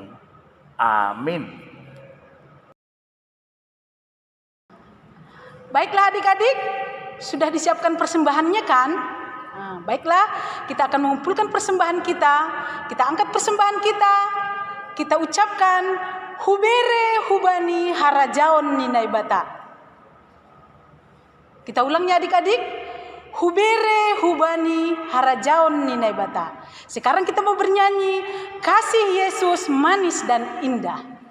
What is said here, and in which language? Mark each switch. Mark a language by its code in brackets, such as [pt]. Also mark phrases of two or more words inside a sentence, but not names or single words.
[id] Amin. Baiklah adik-adik, sudah disiapkan persembahannya kan? Nah, baiklah, kita akan mengumpulkan persembahan kita. Kita angkat persembahan kita. Kita ucapkan [bts] Hubere hubani harajaon ninai bata. [id] Kita ulangnya adik-adik. [bts] Hubere hubani harajaon ninai bata. [id] Sekarang kita mau bernyanyi Kasih Yesus manis dan indah.